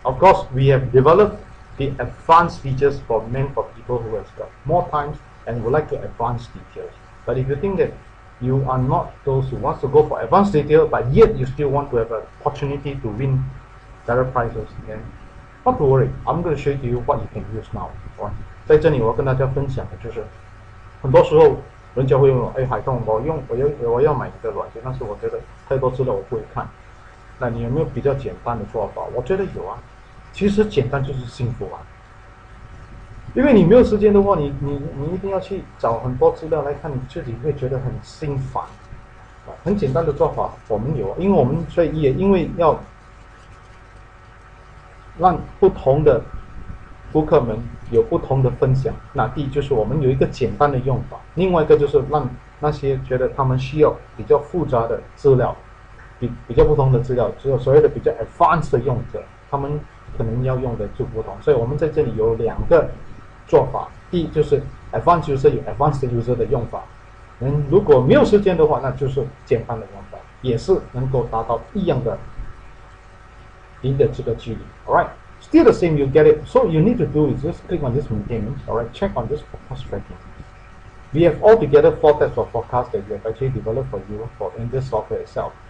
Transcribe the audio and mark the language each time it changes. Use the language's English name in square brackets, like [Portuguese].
[English] Of course, we have developed the advanced features meant for people who have got more time and would like to advance details. But if you think that you are not those who want to go for advanced detail, but yet you still want to have an opportunity to win better prizes, then not to worry. I'm going to show you what you can use now. Alright. [Chinese] 在这里我跟大家分享的就是很多时候人家会问我，海通，我要买一个软件，但是我觉得太多资料我不会看。那你有没有比较简单的做法？我觉得有啊。其实简单就是幸福啊。因为你没有时间的话，你一定要去找很多资料来看，你自己会觉得很心烦。很简单的做法我们有，因为我们所以也因为要让不同的顾客们有不同的分享。那第一就是我们有一个简单的用法，另外一个就是让那些觉得他们需要比较复杂的资料，比较不同的资料，只有所谓的比较 advanced 的用者，他们可能要用的就不同。所以我们在这里有2个做法，第一就是 advanced user 有 advanced user 的用法，如果没有时间的话，那就是简单的用法，也是能够达到一样的赢的这个距离。 [English] Alright. Still the same, you get it. So you need to do is just click on this maintenance, alright, check on this forecast tracking. We have altogether 4 types of forecasts that we have actually developed for you in this software itself.